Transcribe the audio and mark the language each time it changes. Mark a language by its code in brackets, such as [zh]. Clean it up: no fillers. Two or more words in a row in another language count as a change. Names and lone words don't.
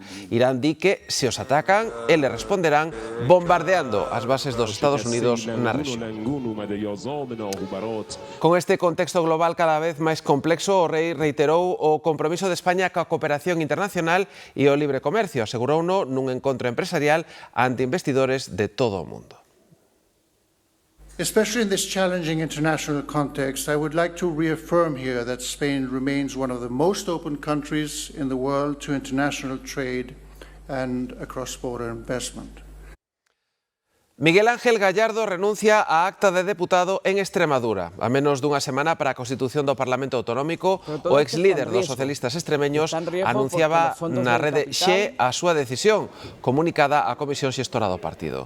[gl] Irán di que, se os atacan, eles responderán bombardeando as bases dos Estados Unidos na rexión. Con este contexto global cada vez máis complexo, o rei reiterou o compromiso de España coa cooperación internacional e o libre comercio. Asegurouno nun encontro empresarial ante investidores de todo o mundo. [en] Especially in this challenging international context, I would like to reaffirm here that Spain remains one of the most open countries in the world to international trade and cross-border investment. [gl] Miguel Ángel Gallardo renuncia á acta de deputado en Extremadura. A menos dunha semana para a constitución do Parlamento Autonómico, o ex-líder dos socialistas extremeños anunciaba na rede Xe a súa decisión, comunicada á Comisión Xestora do partido.